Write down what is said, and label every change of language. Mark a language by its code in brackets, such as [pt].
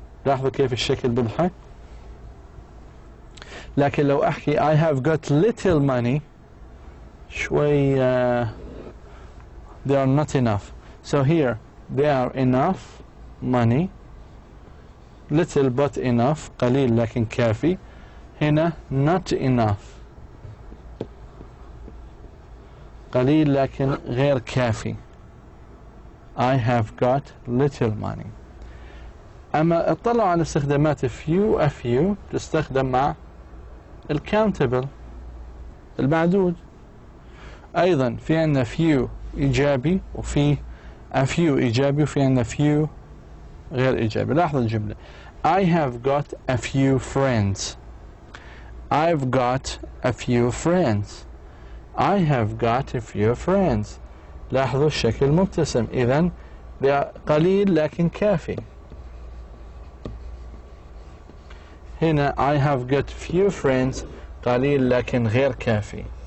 [ar] لاحظوا كيف الشكل بيضحك. [en] لكن لو أحكي I have got little money [ar] شوي [en] they are not enough. So here they are enough money little but enough، [ar] قليل لكن كافي. هنا [en] not enough، [ar] قليل لكن غير كافي. [en] I have got little money. [ar] أما اطلعوا على استخدامات few few تستخدم مع الcountable المعدود. أيضا في عندنا few إيجابي وفي a few إيجابي وفي عندنا few غير إيجابي. لاحظوا الجملة [en] I have got a few friends. I've got a few friends. I have got a few friends. [ar] لاحظوا الشكل مبتسم، إذن قليل لكن كافي. هنا [en] I have got few friends، [ar] قليل لكن غير كافي.